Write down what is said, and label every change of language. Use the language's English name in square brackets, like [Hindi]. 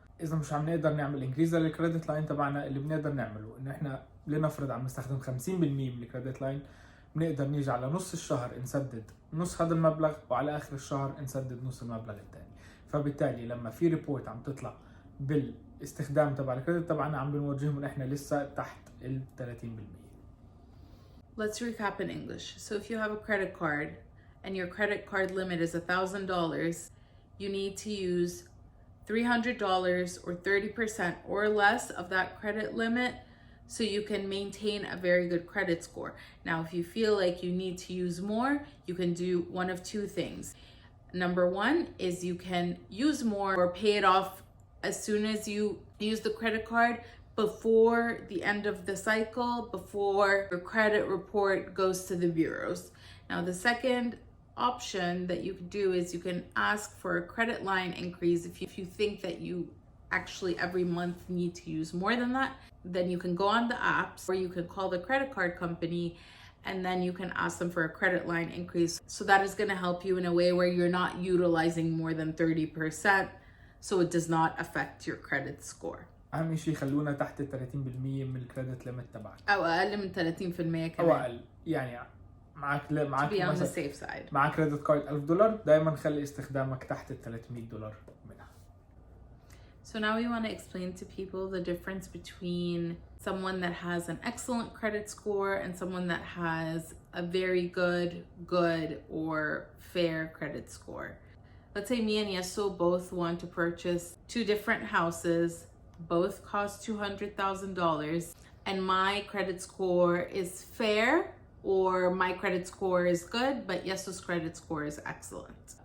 [Arabic] اذا مش عم نقدر نعمل انكريز للكريدت لاين تبعنا، اللي بنقدر نعمله انه احنا لنفرض عم نستخدم 50% من الكريدت لاين، بنقدر نيجي على نص الشهر نسدد نص هذا المبلغ، وعلى اخر الشهر نسدد نص المبلغ الثاني. فبالتالي لما في ريبورت عم تطلع بالاستخدام تبع الكريدت تبعنا، عم بنوجههم ان احنا لسه تحت ال 30%. [English] Let's recap in English. So if you have a credit card and your credit card limit is $1,000, you need to use $300 or 30% or less of that credit limit so you can maintain a very good credit score. Now, if you feel like you need to use more, you can do one of two things. Number one is you can use more or pay it off as soon as you use the credit card before the end of the cycle, before your credit report goes to the bureaus. Now, the second option that you can do is you can ask for a credit line increase if you think that you actually every month need to use more than that. Then you can go on the apps or you can call the credit card company and then you can ask them for a credit line increase. So that is going to help you in a way where you're not utilizing more than 30% so it does not affect your credit score. [Arabic] اهم شيء خلونا تحت ال 30% من الكريدت ليميت تبعك او اقل من 30% كمان. او اقل، يعني معك [English] to be on the safe side. [Arabic] معك كريدت كارد $1000، دائما خلي استخدامك تحت ال $300 منها. [English] So now we want to explain to people the difference between someone that has an excellent credit score and someone that has a very good or fair credit score. Let's say me and Yeso both want to purchase two different houses, both cost $200,000, and my credit score is fair or my credit score is good, but Yeso's credit score is excellent.